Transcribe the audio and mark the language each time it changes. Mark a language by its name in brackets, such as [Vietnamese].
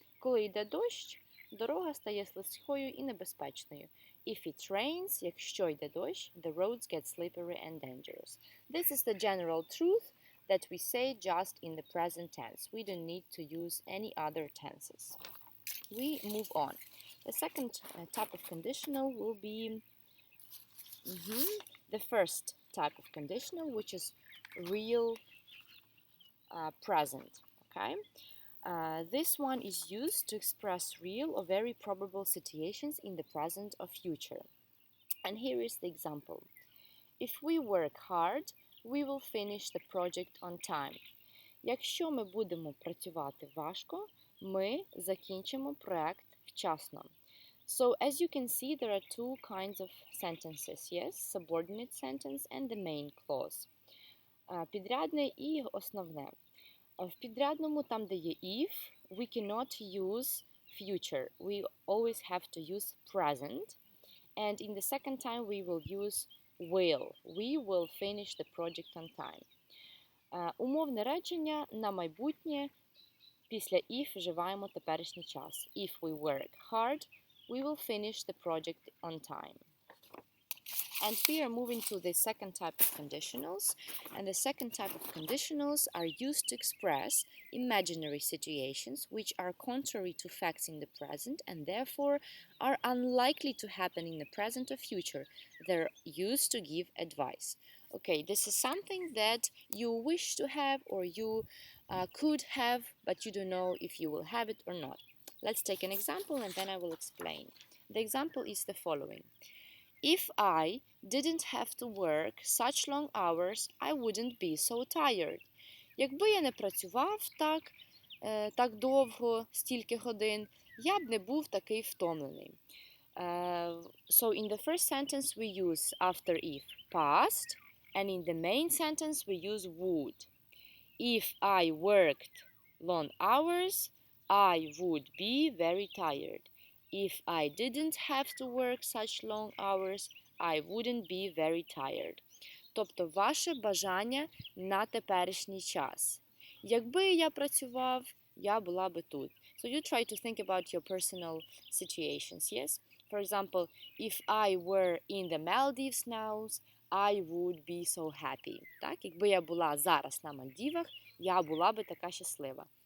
[Ukrainian] Коли йде дощ, дорога стає слизькою і небезпечною. [English] If it rains, [Ukrainian] якщо йде дощ, [English] the roads get slippery and dangerous. This is the general truth that we say just in the present tense. We don't need to use any other tenses. We move on. The second type of conditional will be the first type of conditional, which is real present, okay? This one is used to express real or very probable situations in the present or future. And here is the example. If we work hard, we will finish the project on time. [Ukrainian] Якщо ми будемо працювати важко, ми закінчимо проект вчасно. [English] So, as you can see, there are two kinds of sentences, yes? Subordinate sentence and the main clause. [Ukrainian] Підрядне і основне. В підрядному, там, де є if, [English] we cannot use future. We always have to use present. And in the second time, we will use will. We will finish the project on time. [Ukrainian] Умовне речення на майбутнє після if вживаємо теперішній час. [English] If we work hard, we will finish the project on time. And we are moving to the second type of conditionals. And the second type of conditionals are used to express imaginary situations which are contrary to facts in the present and therefore are unlikely to happen in the present or future. They're used to give advice. Okay, this is something that you wish to have or you could have, but you don't know if you will have it or not. Let's take an example and then I will explain. The example is the following. If I didn't have to work such long hours, I wouldn't be so tired. [Ukrainian] Якби я не працював так довго, стільки годин, я б не був такий втомлений. [English] So in the first sentence we use after if past, and in the main sentence we use would. If I worked long hours, I would be very tired. If I didn't have to work such long hours, I wouldn't be very tired. [Ukrainian] Тобто ваше бажання на теперішній час. Якби я працював, я була би тут. [English] So you try to think about your personal situations, yes? For example, if I were in the Maldives now, I would be so happy. [Ukrainian] Так? Якби я була зараз на Мальдівах, я була би така щаслива.